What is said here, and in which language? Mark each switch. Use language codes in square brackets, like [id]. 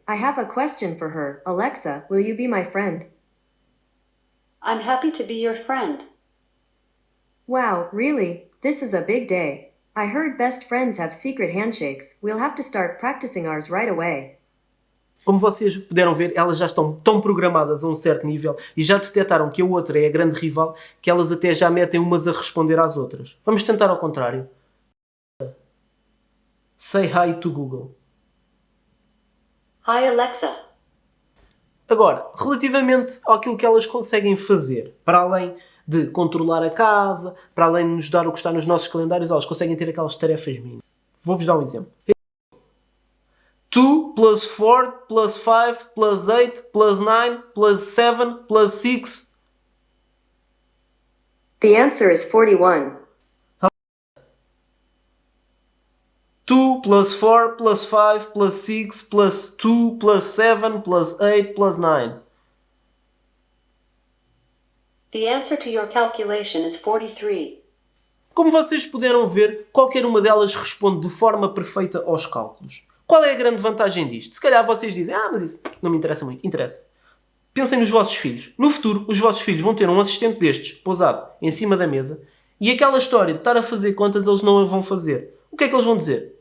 [en] I have a question for her. Alexa, will you be my friend? I'm happy to be your friend. Wow, really? This is a big day. I heard best friends have secret handshakes. We'll have to start practicing ours right away. [pt] Como vocês puderam ver, elas já estão tão programadas a um certo nível e já detectaram que a outra é a grande rival que elas até já metem umas a responder às outras. Vamos tentar ao contrário. [en] Say hi to Google. Hi, Alexa. [pt] Agora, relativamente àquilo que elas conseguem fazer, para além de controlar a casa, para além de nos dar o que está nos nossos calendários, elas conseguem ter aquelas tarefas mínimas. Vou-vos dar um exemplo. [en] 2 plus 4 plus 5 plus 8 plus 9 plus 7 plus 6. The answer is 41. 2 plus 4 plus 5 plus 6 plus 2 plus 7 plus 8 plus 9. The answer to your calculation is 43. [pt] Como vocês puderam ver, qualquer uma delas responde de forma perfeita aos cálculos. Qual é a grande vantagem disto? Se calhar vocês dizem, mas isso não me interessa muito. Interessa. Pensem nos vossos filhos. No futuro, os vossos filhos vão ter um assistente destes, pousado, em cima da mesa, e aquela história de estar a fazer contas, eles não a vão fazer. O que é que eles vão dizer?